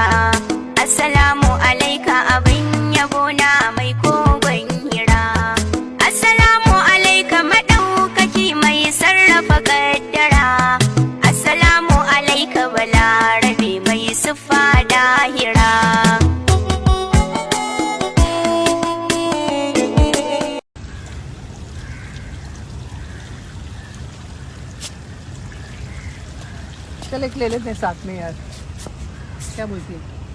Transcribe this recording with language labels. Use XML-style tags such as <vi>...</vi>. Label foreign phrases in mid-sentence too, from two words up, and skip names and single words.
<ar>السلام عليك</ar> <ha>abin yabo na mai kogon hira.</ha> <ar>السلام عليك</ar> <ha>madaukaki mai sarrafa kaddara.</ha> <ar>السلام عليك</ar> <ha>balarabe mai siffa dahira.</ha> <hi>चल एक ले लेते हैं साथ में यार, क्या बोलती है?</hi>